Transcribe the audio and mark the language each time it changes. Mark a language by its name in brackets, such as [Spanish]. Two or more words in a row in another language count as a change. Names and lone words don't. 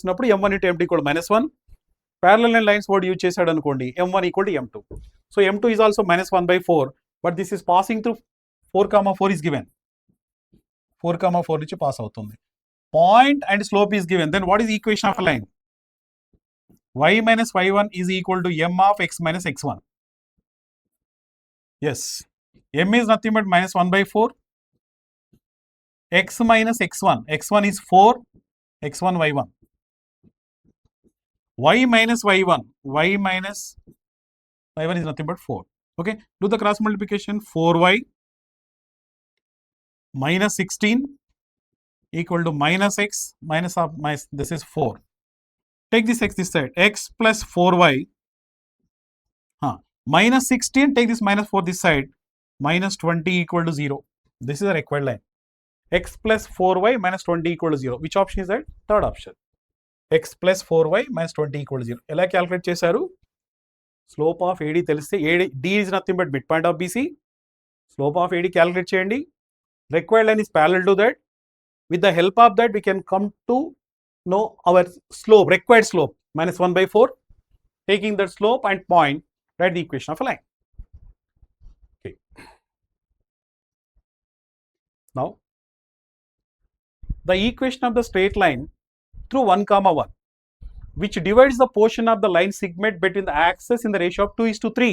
[English] M1 into m2 equal to minus 1. Parallel lines what you chase anukondi, m1 equal to m2. So m2 is also minus 1 by 4, but this is passing through 4 comma 4 is given. 4 comma 4 which pass avutundi. Point and slope is given. Then what is the equation of a line? Y minus y1 is equal to m of x minus x1. Yes. M is nothing but minus 1 by 4. X minus x1. X1 is 4. X1 y1. Y minus y1. Y minus y1 is nothing but 4. Okay. Do the cross multiplication. 4y minus 16 equal to minus x minus of minus, this is 4. Take this x this side. X plus 4y. Minus 16, take this minus 4 this side. Minus 20 equal to 0. This is a required line. X plus 4y minus 20 equal to 0. Which option is that? Third option. x plus 4y minus 20 equal to 0. [Telugu] ఎలా క్యాలిక్యులేట్ చేశారు? [English] slope of AD తెలిస్తే d is nothing but midpoint of BC. slope of AD calculate చేయండి. Required line is parallel to that. With the help of that, we can come to know our slope, required slope, minus 1 by 4. Taking that slope and point, write the equation of a line. Okay. Now, the equation of the straight line through 1 comma 1, which divides the portion of the line segment between the axes in the ratio of 2:3.